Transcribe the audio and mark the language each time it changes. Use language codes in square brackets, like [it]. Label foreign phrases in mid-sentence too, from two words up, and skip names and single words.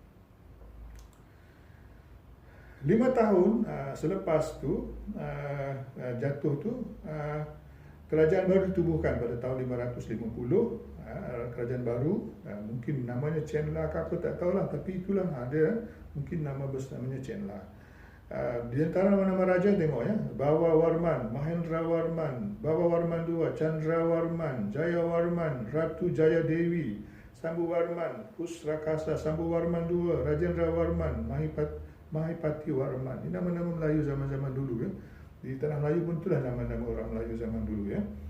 [ms] 5 tahun selepas tu jatuh tu, kerajaan baru ditubuhkan pada tahun 550. Kerajaan baru, mungkin namanya Chenla ke apa tak tahulah, tapi itulah ada mungkin nama besar namanya Chenla. Di antara nama-nama raja tengok ya, Bawa Warman, Mahendra Warman, Bawa Warman II, Chandra Warman, Jaya Warman, Ratu Jaya Dewi, Sambu Warman, Pusrakasa, Sambu Warman II, Rajendra Warman, Mahipati Warman. Ini nama-nama Melayu zaman-zaman dulu ya. Di tanah Melayu pun itulah nama-nama orang Melayu zaman dulu ya.